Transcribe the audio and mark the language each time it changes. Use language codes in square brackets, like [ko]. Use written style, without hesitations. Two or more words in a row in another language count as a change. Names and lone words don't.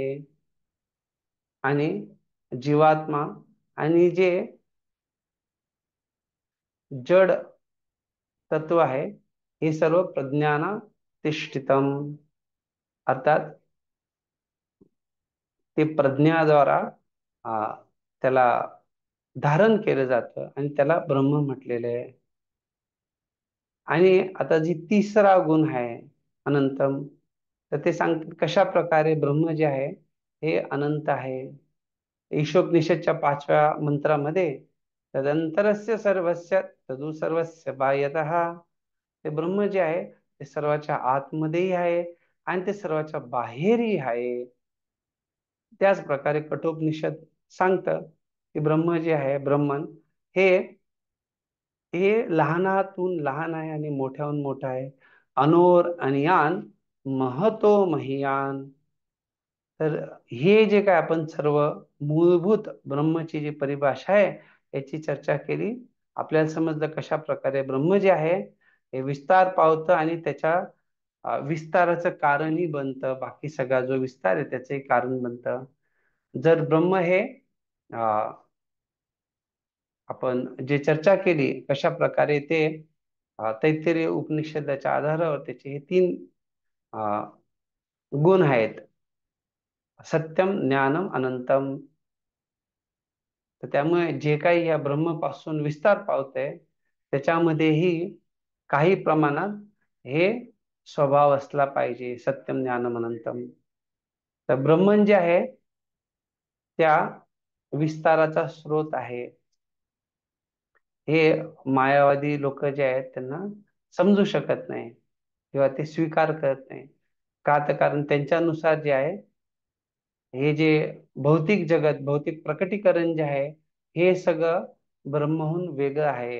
[mr] आणि जीवात्मा आणि जे जड तत्व आहे हे सर्व [sa] प्रज्ञाना तिष्ठितम, [mr] अर्थात ते प्रज्ञाद्वारा त्याला धारण केलं जातं आणि त्याला ब्रह्म म्हटलेलं आहे. आणि आता जी तिसरा गुण आहे अनंतम, तर ते सांगतात कशा प्रकारे ब्रह्म जे आहे हे अनंत आहे. ईशोपनिषदच्या 5व्या मंत्रामध्ये [sa] तदंतरस्य सर्वस्य तदु सर्वस्य बाह्यतः, [mr] ते ब्रह्म जे आहे ते सर्वाच्या आतमध्येही आहे आणि ते सर्वाच्या बाहेरही आहे. त्याच प्रकारे कठोपनिषद सांगतं की ब्रह्म जे आहे ब्रह्मन हे हे लहानातून लहान आहे आणि मोठ्याहून मोठा आहे. [sa] अनोर अनियान महतो महियान. [mr] तर हे जे काय आपण सर्व मूलभूत ब्रह्मची जी परिभाषा आहे याची चर्चा केली. आपल्याला समजलं कशा प्रकारे ब्रह्म जे आहे हे विस्तार पावतं आणि त्याच्या विस्ताराचं कारणही बनतं. बाकी सगळा जो विस्तार आहे त्याचंही कारण बनतं. जर ब्रह्म हे आपण जे चर्चा केली कशा प्रकारे ते तैत्तिरीय उपनिषदाच्या आधारावर त्याचे हे 3 गुण आहेत, [sa] सत्यम ज्ञानम अनंतम. [mr] तर त्यामुळे जे काही या ब्रह्मपासून विस्तार पावतंय त्याच्यामध्येही काही प्रमाणात हे स्वभाव असला पाहिजे, [sa] सत्यम ज्ञानम अनंतम. [mr] तर ब्रह्मन जे आहे त्या विस्ताराचा स्रोत आहे. हे मायावादी लोक जे आहेत त्यांना समजू शकत नाही किंवा ते स्वीकार करत नाही. का तर कारण त्यांच्यानुसार जे आहे हे जे भौतिक जगत, भौतिक प्रकटीकरण जे आहे हे सगळं ब्रह्महून वेगळं आहे.